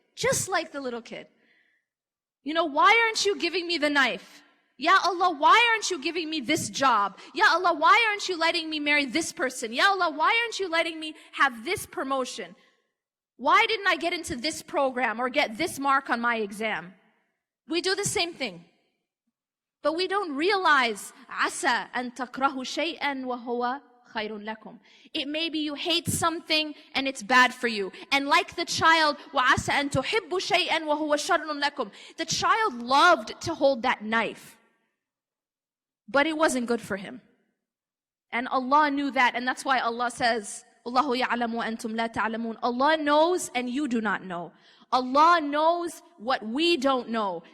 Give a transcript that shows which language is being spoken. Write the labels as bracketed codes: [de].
[en] Just like the little kid. You know, why aren't you giving me the knife? Ya Allah, why aren't you giving me this job? Ya Allah, why aren't you letting me marry this person? Ya Allah, why aren't you letting me have this promotion? Why didn't I get into this program or get this mark on my exam? We do the same thing. But we don't realize, [ar] عَسَى أَن تَكْرَهُ شَيْئًا وَهُوَ خَيْرٌ لَكُمْ. [en] It may be you hate something and it's bad for you. And like the child, [ar] وَعَسَى أَن تُحِبُّ شَيْئًا وَهُوَ شَرٌ لَكُمْ. [en] The child loved to hold that knife, but it wasn't good for him. And Allah knew that, and that's why Allah says, [ar] وَاللَّهُ يَعْلَمُ وَأَنْتُمْ لَا تَعْلَمُونَ. [en] Allah knows and you do not know. Allah knows what we don't know.